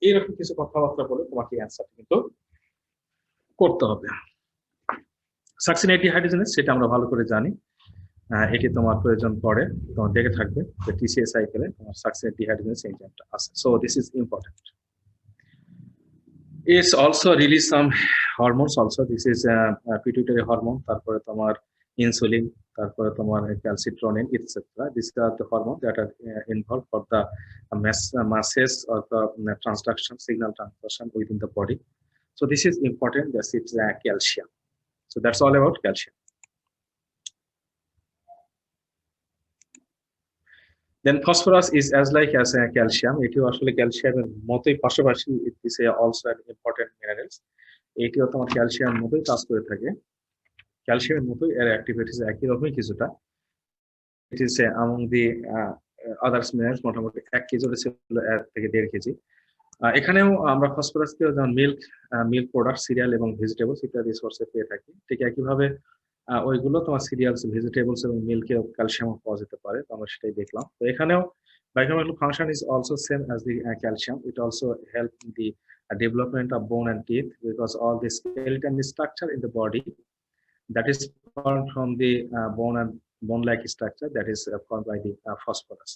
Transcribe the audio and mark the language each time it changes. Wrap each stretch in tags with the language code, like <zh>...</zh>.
<bn>এইরকম কিছু কথাবার্তা বলে তোমাকে অ্যান্সারটা কিন্তু করতে হবে। সাকসিনেট ডিহাইড্রোজেনেজ সেটা আমরা ভালো করে জানি, এটি তোমার প্রয়োজন পড়ে, তোমার দেখে থাকবে যে টিসিএ সাইকেলে তোমার সাকসিনেট ডিহাইড্রোজেনেজ এনজাইমটা আছে।</bn> <en>So this is important. It's also release some hormones also. This is pituitary hormone,</en> <bn>তারপরে তোমার</bn> <en>insulin, তারপরে তোমার calcitronin, etc. These are the hormones that are involved for the masses or the transduction, signal transduction within the body. So this is important. That's it's calcium. So that's all about calcium. Then phosphorus is as like as calcium.</en> <bn>এটিও আসলে ক্যালসিয়ামের মতোই পাশাপাশি</bn> <en>it is also an important minerals.</en> <bn>এটিও তোমার ক্যালসিয়ামের মতোই কাজ করে থাকে, ক্যালসিয়ামের মতোই এর অ্যাক্টিভিটিস একই রকমই কিছুটা।</bn> <en>it is among the others minerals</en> <bn>মোটামুটি 1 কেজি ছিল 1 থেকে 1.5 কেজি। এখানেও আমরা ফসফরাসকেও যেমন মিল্ক প্রোডাক্ট, সিরিয়াল এবং ভেজিটেবলস ইত্যাদি সোর্সে পেয়ে থাকি। ঠিক একইভাবে ওইগুলো তোমার সিরিয়ালস, ভেজিটেবলস এবং মিল্কেও ক্যালসিয়াম পাওয়া যেতে পারে, তো আমরা সেটাই দেখলাম। তো এখানেও</bn> <en>biochemical function is also same as the calcium. It also help in the development of bone and teeth, because all the skeleton structure in the body that is formed from the bone-like structure that is formed by the phosphorus.</en>